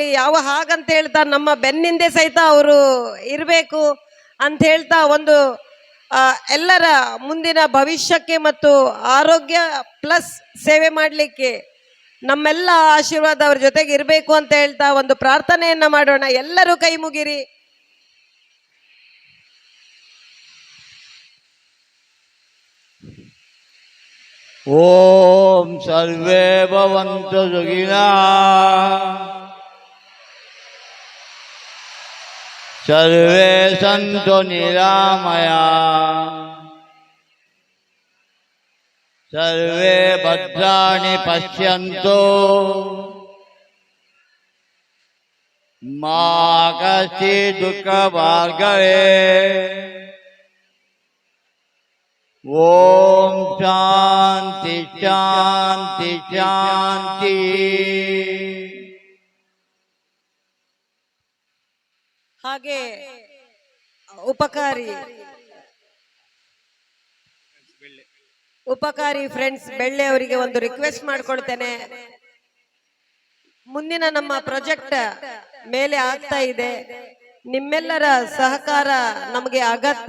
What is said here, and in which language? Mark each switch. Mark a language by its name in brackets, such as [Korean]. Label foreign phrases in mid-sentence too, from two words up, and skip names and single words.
[Kannada] ಯಾವ ಹಾಗಂತ ಹೇಳ್ತಾ ನಮ್ಮ ಬೆನ್ನಿಂದೆ ಸಹಿತ ಅವರು ಇರಬೇಕು ಅಂತ ಹೇಳ್ತಾ ಒಂದು ಎಲ್ಲರ ಮುಂದಿನ ಭವಿಷ್ಯಕ್ಕೆ ಮತ್ತು ಆರೋಗ್ಯ ಪ್ಲಸ್ ಸೇವೆ ಮಾಡಲಿಕ್ಕೆ ನಮ್ಮೆಲ್ಲ ಆಶೀರ್ವಾದ ಅವ್ರ ಜೊತೆಗೆ ಇರಬೇಕು ಅಂತ ಹೇಳ್ತಾ ಒಂದು ಪ್ರಾರ್ಥನೆಯನ್ನ ಮಾಡೋಣ. ಎಲ್ಲರೂ ಕೈ ಮುಗಿರಿ. [Sanskrit] ಓಂ ಸರ್ವೇ ಭವಂತು ಸುಖಿನಃ ಸರ್ವೇ ಸಂತು ನಿರಾಮಯಾಃ ಸರ್ವೇ ಭದ್ರಾಣಿ ಪಶ್ಯಂತು ಮಾ ಕಶ್ಚಿತ್ ದುಃಖಭಾಗ್ ಭವೇತ್. ಓಂ ಶಾಂತಿ ಶಾಂತಿ ಶಾಂತಿ. [Kannada] ಹಾಗೆ ಉಪಕಾರಿ ಫ್ರೆಂಡ್ಸ್ ಬೆಳ್ಳೆ ಅವರಿಗೆ ಒಂದು ರಿಕ್ವೆಸ್ಟ್ ಮಾಡ್ಕೊಳ್ತೇನೆ. ಮುಂದಿನ ನಮ್ಮ ಪ್ರಾಜೆಕ್ಟ್ ಮೇಲೆ ಆಗ್ತಾ ಇದೆ, ನಿಮ್ಮೆಲ್ಲರ ಸಹಕಾರ ನಮಗೆ ಅಗತ್ಯ.